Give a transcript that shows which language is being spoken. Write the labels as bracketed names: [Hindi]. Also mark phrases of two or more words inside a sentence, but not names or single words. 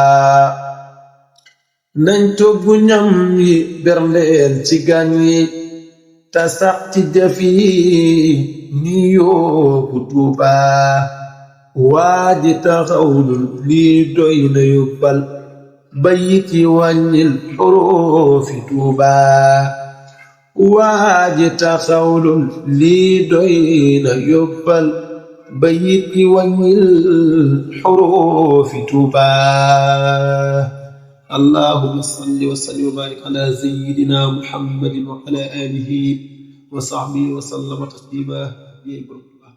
[Wolof] nañ toggu ñam yi berndeel ci gan yi te sax ci jëf yi ni yóbbu Tuuba waaji taxawlul lii doy na yóbbal bayit yi wàññil xuruufi Tuuba waaji taxawlul lii doy na yóbbal bayit yi wàññil xuruufi Tuuba [Arabic] اللهم صل وسلم وبارك على سيدنا محمد وعلى آله وصحبه وسلم تسليما.